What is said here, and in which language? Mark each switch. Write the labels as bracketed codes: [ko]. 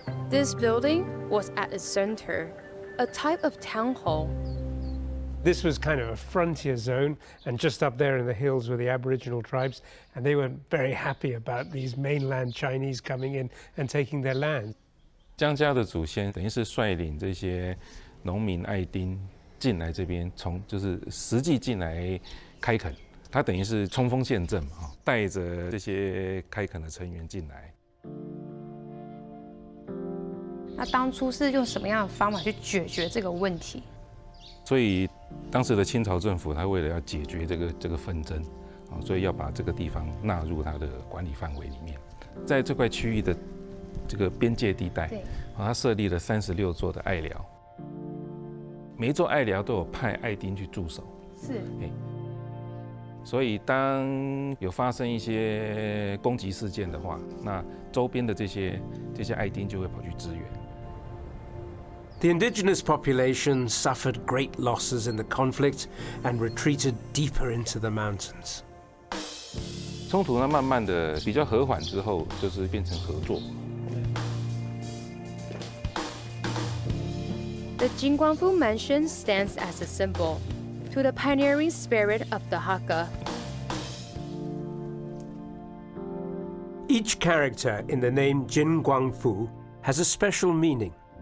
[en] This building was at its center, a type of town hall. This was kind of a frontier zone, and just up there in the hills were the Aboriginal tribes, and they were very happy about these mainland Chinese coming in and taking their land. [zh] 江家的祖先等于是率领这些农民爱丁进来这边，就是实际进来开垦，他等于是冲锋陷阵嘛，带着这些开垦的成员进来。那当初是用什么样的方法去解决这个问题？所以当时的清朝政府，他为了要解决这个纷争，所以要把这个地方纳入他的管理范围里面，在这块区域的这个边界地带，他设立了36座的爱寮，每一座爱寮都有派爱丁去驻守。是。所以当有发生一些攻击事件的话，那周边的这些爱丁就会跑去支援。 [en] The indigenous population suffered great losses in the conflict and retreated deeper into the mountains. [zh] 冲突呢，慢慢的比较和缓之后，就是变成合作。 [en] The Jingguangfu Mansion stands as a symbol to the pioneering spirit of the Hakka. Each character in the name Jin Guangfu has a special meaning.